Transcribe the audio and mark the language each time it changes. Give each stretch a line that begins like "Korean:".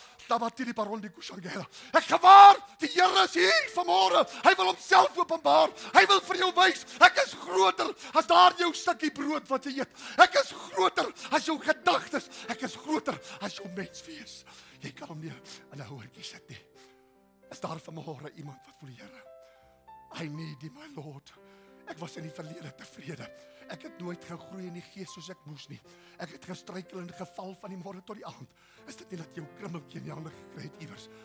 Afrikaans: Stabatili parondi kushangela. Ek gewaar, die Here is hier vanmôre. Hy wil homself openbaar. Hy wil vir jou wys, ek is groter as daar jou stukkie brood wat jy eet. Ek is groter as jou gedagtes. Ek is groter as jou menswees. Jy kan hom nie in 'n hoortjie sit nie. Is daar vanmôre iemand wat voel, Here,
English: I need thee, my Lord.
Afrikaans: Ek was in die verlede tevrede. Ek het nooit gegroei in die gees soos ek moes nie. Ek het gestruikel en geval van die môre tot die aand. Is dit nie dat jy 'n krummeltjie in die hande gekry het iewers?